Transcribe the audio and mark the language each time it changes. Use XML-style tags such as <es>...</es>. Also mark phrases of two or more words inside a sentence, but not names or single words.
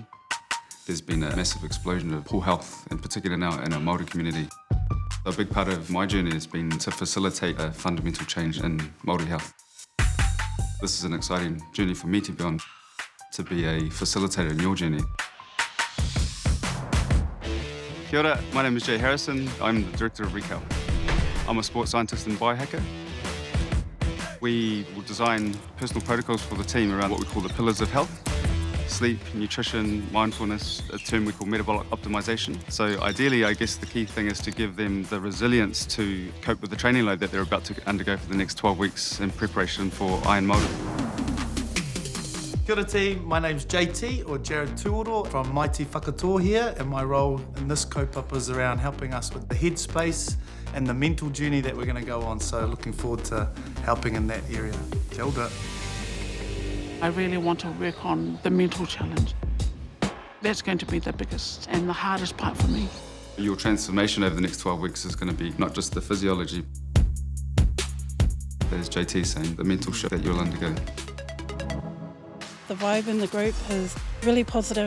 <en>There's been a massive explosion of poor health, in particular now in our Māori community. A big part of my journey has been to facilitate a fundamental change in Māori health. This is an exciting journey for me to be on, to be a facilitator in your journey.</en> <mi>Kia ora,</mi> <en>my name is Jay Harrison. I'm the Director of Retail. I'm a sports scientist and biohacker. We will design personal protocols for the team around what we call the pillars of health: sleep, nutrition, mindfulness, a term we call metabolic optimization. So ideally, I guess the key thing is to give them the resilience to cope with the training load that they're about to undergo for the next 12 weeks in preparation for Iron Māori.</en> <mi>Kia ora</mi> <en>team, my name's JT, or Jared Tuoro, from Mighty Whakatoa here, and my role in this kaupapa is around helping us with the headspace and the mental journey that we're going to go on, so looking forward to helping in that area.</en> <mi>Kia ora.</mi> <en>I really want to work on the mental challenge. That's going to be the biggest and the hardest part for me. Your transformation over the next 12 weeks is going to be not just the physiology, but as JT is saying, the mental shift that you'll undergo. The vibe in the group is really positive.</en>